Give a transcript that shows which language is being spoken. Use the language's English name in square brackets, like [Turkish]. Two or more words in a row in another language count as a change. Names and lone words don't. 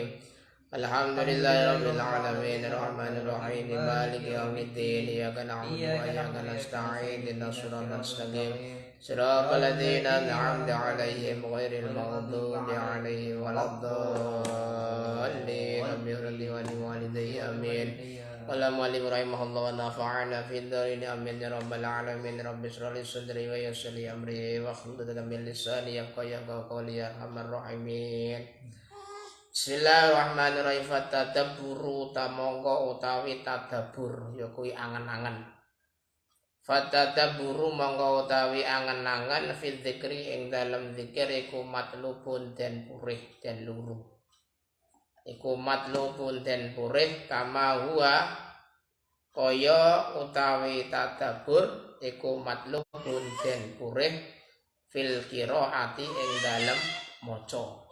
[Arabic] الحمد لله رب العالمين الرحمن الرحيم مالك يوم الدين إياك نعبد وإياك نستعين اهدنا الصراط المستقيم صراط الذين أنعمت عليهم غير المغضوب عليهم ولا الضالين آمين ولوالدي آمين. قال المؤلف رحمه الله ونفعنا في الدارين آمين يا رب العالمين. رب اشرح لي صدري ويسر لي أمري واحلل عقدة من لساني يفقهوا قولي يا أرحم الراحمين. Bismillahirrahmanirrahim. [Javanese] Fatadaburu tamangka utawi tadabur ya kuwi angen-angen. Fatadaburu mangka utawi angen-angen [Arabic] في الذكر [Javanese] ing dalem zikir iku matlubun den purih den luru. Iku matlubun den purih [Arabic] كما هو [Javanese] kaya utawi tadabur iku matlubun den purih [Arabic] في القراءة [Javanese] ing dalem maca.